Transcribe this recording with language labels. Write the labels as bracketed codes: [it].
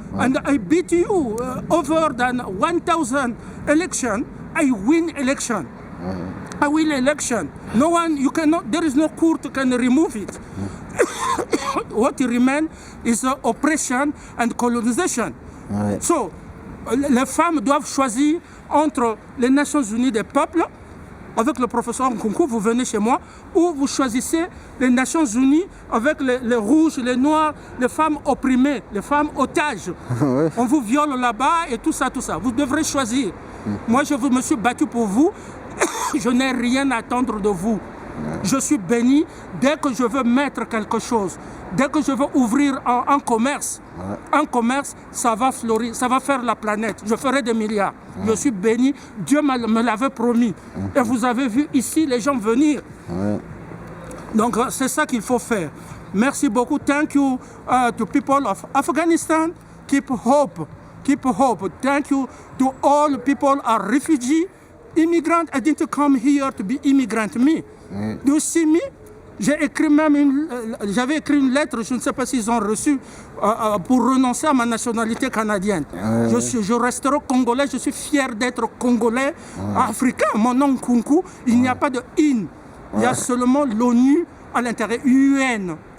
[en] And I beat you over than 1,000 election. I win election. I win election. No one, you cannot. There is no court can remove it. What remains is oppression and colonization. [fr] So, les femmes doivent choisir entre les Nations Unies des peuples, avec le professeur Nkunku, vous venez chez moi, ou vous choisissez les Nations Unies avec les rouges, les noirs, les femmes opprimées, les femmes otages. On vous viole là-bas et tout ça. Vous devrez choisir. Moi, je me suis battu pour vous. Je n'ai rien à attendre de vous. Je suis béni dès que je veux mettre quelque chose, dès que je veux ouvrir un commerce. Un commerce, ça va fleurir, ça va faire la planète. Je ferai des milliards. Je suis béni. Dieu me l'avait promis. Et vous avez vu ici les gens venir. Donc c'est ça qu'il faut faire. Merci beaucoup. [en] Thank you to people of Afghanistan. Keep hope. Keep hope. Thank you to all people are refugee, immigrant. I didn't come here to be immigrant. Me. Do you see me? [fr] J'avais écrit une lettre, je ne sais pas s'ils ont reçu, pour renoncer à ma nationalité canadienne. Je resterai congolais, je suis fier d'être congolais, africain. Mon nom Nkunku, il n'y a pas de in. Il y a seulement l'ONU à l'intérieur, UN.